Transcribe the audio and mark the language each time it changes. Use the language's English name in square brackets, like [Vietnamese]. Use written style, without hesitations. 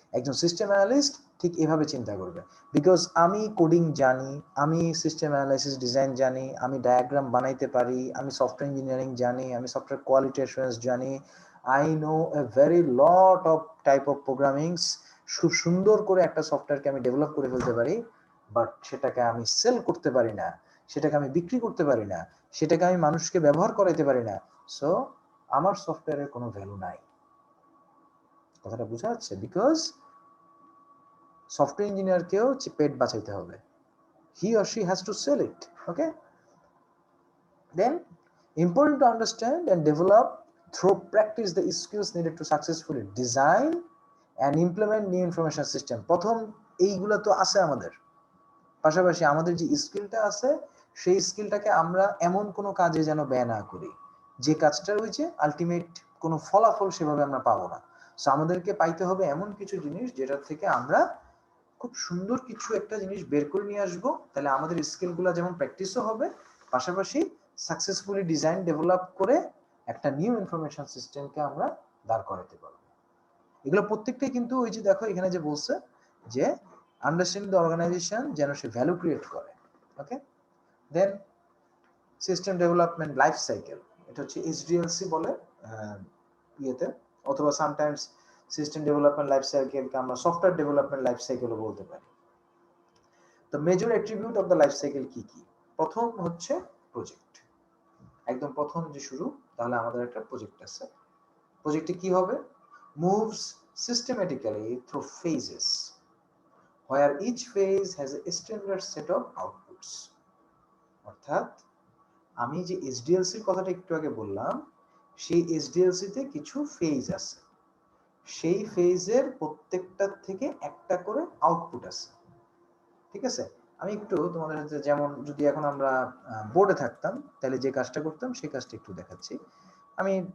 [Bangla] একজন system analyst ঠিক এভাবে চিন্তা করবে। বিকজ আমি কোডিং জানি, আমি সিস্টেম অ্যানালাইসিস ডিজাইন জানি, আমি ডায়াগ্রাম বানাইতে পারি, আমি সফটওয়্যার ইঞ্জিনিয়ারিং জানি, আমি সফটওয়্যার কোয়ালিটি অ্যাসুরেন্স জানি, [English] I know a very lot of type of programmings. [Bangla] খুব সুন্দর করে একটা সফটওয়্যারকে আমি ডেভেলপ করে ফেলতে পারি, বাট সেটাকে আমি সেল করতে পারি না, সেটাকে আমি বিক্রি করতে পারি না, সেটাকে আমি মানুষকে ব্যবহার করাইতে পারি না। সো আমার সফটওয়্যারের কোনো ভ্যালু নাই। কথাটা বোঝা যাচ্ছে? বিকজ সফটওয়্যার ইঞ্জিনিয়ারকেও পেট বাঁচাইতে হবে, [English] he or she has to sell it. Okay, then important to understand and develop through practice the skills needed to successfully design and implement new information system। [Bangla] প্রথম এইগুলা তো আছে আমাদের, পাশাপাশি আমাদের যে স্কিলটা আছে সেই স্কিলটাকে আমরা এমন কোনো কাজে যেন ব্যয় না করি যে কাজটা হয়েছে আলটিমেট কোনো ফলাফল সেভাবে আমরা পাবো না। সো আমাদেরকে পাইতে হবে এমন কিছু জিনিস যেটার থেকে আমরা খুব সুন্দর কিছু একটা জিনিস বের করে নিয়ে আসবো, তাহলে আমাদের স্কিলগুলো যেমন প্র্যাকটিসও হবে, পাশাপাশি সাকসেসফুলি ডিজাইন ডেভেলপ করে একটা নিউ ইনফরমেশন সিস্টেমকে আমরা দাঁড় করাতে পারবো। এগুলো প্রত্যেকটাই কিন্তু ওই যে দেখো এখানে যে বলছে যে [English] understanding the organization [Bangla] যেন সে ভ্যালু ক্রিয়েট করে। ওকে, দেন সিস্টেম ডেভেলপমেন্ট লাইফ সাইকেল, এটা হচ্ছে এইচডিএলসি বলে ইয়েতে, অথবা সামটাইমস সিস্টেম ডেভেলপমেন্ট লাইফ সাইকেলকে আমরা সফটওয়্যার ডেভেলপমেন্ট লাইফ সাইকেলও বলতে পারি। তো [English] major attribute of the life cycle [Bangla] কি কি? প্রথম হচ্ছে প্রজেক্ট, একদম প্রথম যে শুরু, তাহলে আমাদের একটা প্রজেক্ট আছে। প্রজেক্টে কি হবে? [English] moves systematically through phases where each phase has a standard set of outputs। [Bangla] অর্থাৎ আমি যে এইচডিএলসি এর কথাটা একটু আগে বললাম, সেই এইচডিএলসি তে কিছু ফেজ আছে, সেই ফেজের প্রত্যেকটার থেকে একটা করে আউটপুট আছে। ঠিক আছে, আমি একটু তোমাদের সাথে, যেমন যদি এখন আমরা বোর্ডে থাকতাম তাহলে যে কাজটা করতাম সেই কাজটা একটু দেখাচ্ছি। আমি